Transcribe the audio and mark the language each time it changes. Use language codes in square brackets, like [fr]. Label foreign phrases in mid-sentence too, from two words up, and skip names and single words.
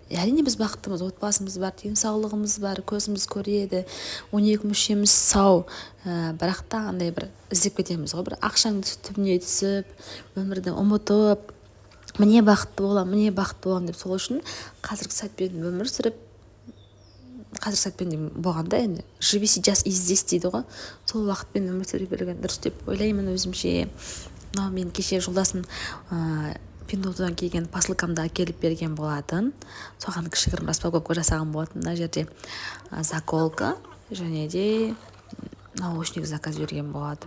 [kk] Әрине біз бақыттымыз, отбасымыз бар, денсаулығымыз бар, көзіміз көреді, 12 мүшеміз сау, бірақ та бір іздеп кетеміз ғой, бір ақшаңды түбіне түсіп, өмірді ұмытып, міне бақытты болам деп. Сол үшін қазіргі сәтпен өмір сүріп, қазіргі сәтпен болғанда енді [ru] живи сейчас и здесь [kk] дейді ғой, сол уақытпен өмір сүре берген дұрыс деп ойлаймын өзімше. Мынау мен кеше жолдасым Пиндоудан келген посылкамды әкеліп берген болатын. Соған кішігірім распаковка жасаған болатын. Мына жерде заколка және де [ru] наушник заказ [kk] берген болатын.